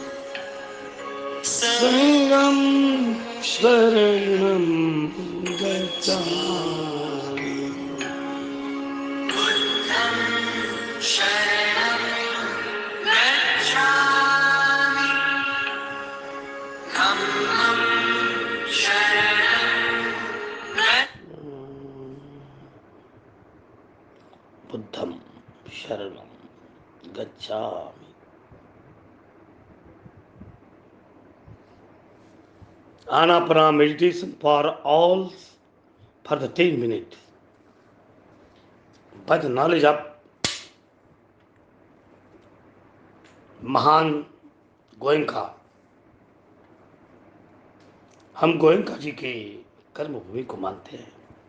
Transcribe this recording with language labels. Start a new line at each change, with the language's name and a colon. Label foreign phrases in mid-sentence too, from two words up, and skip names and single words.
Pali: संघं शरणं गच्छामि बुद्धं शरणं गच्छामि धम्मं शरणं बुद्धं शरणं गच्छामि.
English: Anapana meditation for all for the 10 minutes. By the knowledge of
Hindi: महान गोयंका, हम गोयंका जी के कर्म भूमि को मानते हैं.